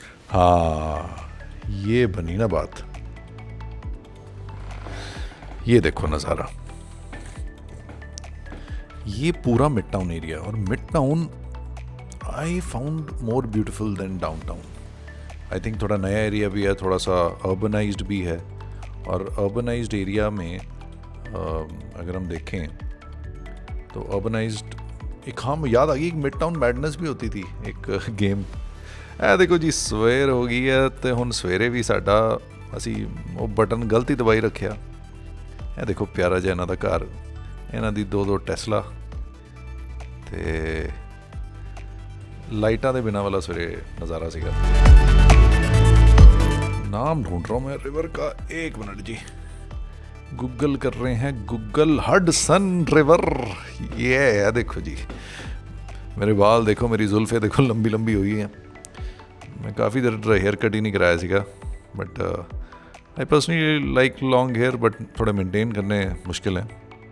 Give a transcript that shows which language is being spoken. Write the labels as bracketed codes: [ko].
[hi] हाँ ये बनी ना बात, ये देखो नज़ारा, ये पूरा मिड टाउन एरिया, और mid town [en] I found more beautiful than downtown. I think [hi] थोड़ा नया एरिया भी है, थोड़ा सा अर्बनाइज्ड भी है, और अर्बनाइज्ड एरिया में अगर हम देखें तो अर्बनाइज्ड एक, हाँ याद आ गई, एक मिड टाउन मैडनेस भी होती थी एक गेम। [pa] ਇਹ ਦੇਖੋ ਜੀ ਸਵੇਰ ਹੋ ਗਈ ਹੈ ਤੇ ਹੁਣ ਸਵੇਰੇ ਵੀ ਸਾਡਾ ਅਸੀਂ ਉਹ ਬਟਨ ਗਲਤ ਹੀ ਦਬਾਈ ਰੱਖਿਆ। ਇਹ ਦੇਖੋ ਪਿਆਰਾ ਜਿਹਾ ਇਹਨਾਂ ਦਾ ਘਰ, ਇਹਨਾਂ ਦੀ 2 ਟੈਸਲਾ ਤੇ ਲਾਈਟਾਂ ਦੇ ਬਿਨਾਂ ਵਾਲਾ ਸਵੇਰੇ ਨਜ਼ਾਰਾ ਸੀਗਾ। [hi] नाम ढूंढ रहा हूँ मैं रिवर का, 1 मिनट जी, गूगल कर रहे हैं, गूगल हडसन रिवर। ये है देखो जी, मेरे बाल देखो, मेरी जुल्फे देखो लंबी लंबी हुई हैं। मैं काफ़ी देर हेयर कट ही नहीं कराया सीगा, [en] but I personally like long hair, [hi] but थोड़े मेंटेन करने मुश्किल हैं।